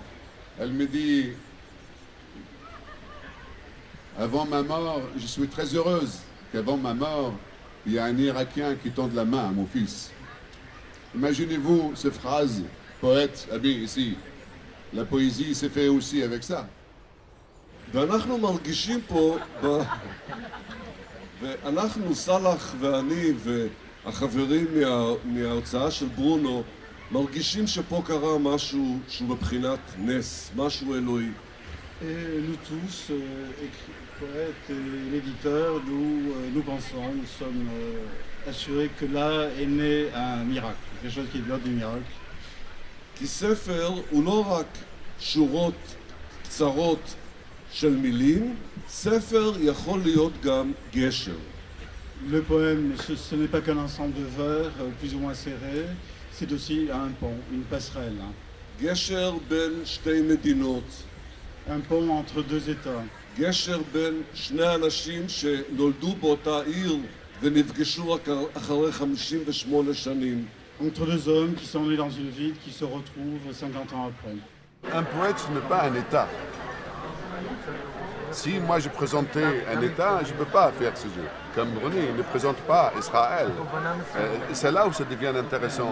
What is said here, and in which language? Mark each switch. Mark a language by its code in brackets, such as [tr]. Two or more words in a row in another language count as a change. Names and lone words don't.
[fr] Elle me dit avant ma mort, je suis très heureuse qu'avant ma mort, il y a un Irakien qui tende la main à mon fils. Imaginez-vous ces phrases, poète, ami ici. La poésie s'est fait aussi avec ça. [he] ואנחנו מרגישים פה, ואנחנו, סלאח ואני והחברים מההוצאה של ברונו, מרגישים שפה קרה משהו שהוא בבחינת נס, משהו אלוהי. [fr] Et nous tous, poètes et l'éditeur, nous pensons, nous sommes assurés que là est né un miracle, quelque chose qui est de l'ordre du miracle. [he] כי ספר הוא לא רק שורות קצרות של מילים, ספר יכול להיות גם גשר. [fr] Le poème, ce n'est pas qu'un ensemble de vers plus ou moins serrés, c'est aussi un pont, une passerelle. [he] גשר בין שתי מדינות. [fr] Un pont entre deux États. [he] גשר בין שני אנשים שנולדו באותה עיר ונפגשו רק אחרי 58 שנים. [fr] Entre deux hommes qui sont nés dans une ville, qui se retrouvent 50 ans après. Un poète, ce n'est pas un État. Si moi je présentais un État, je ne peux pas faire ce jeu. Comme René ne présente pas Israël. C'est là où ça devient intéressant.